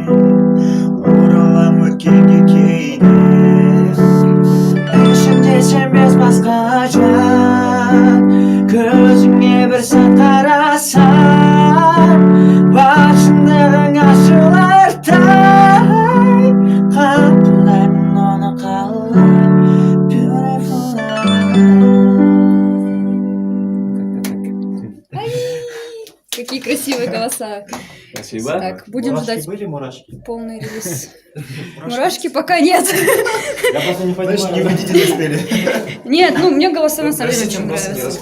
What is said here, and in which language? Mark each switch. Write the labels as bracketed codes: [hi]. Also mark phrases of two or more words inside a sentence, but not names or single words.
[kk] Оралам өткенге кейде, ішінде сенбес басқа жан. Көзіңе бір сәт қарасам, бар шындығың ашылардай. Қабылдаймын оны қалай, beautiful [ru] Какие красивые голоса. Спасибо. Так, будем ждать Были мурашки? полный релиз. Мурашки пока нет. Я просто не Значит, не понимаю. выйдете на стеле. Нет, ну мне голоса на самом деле очень нравятся.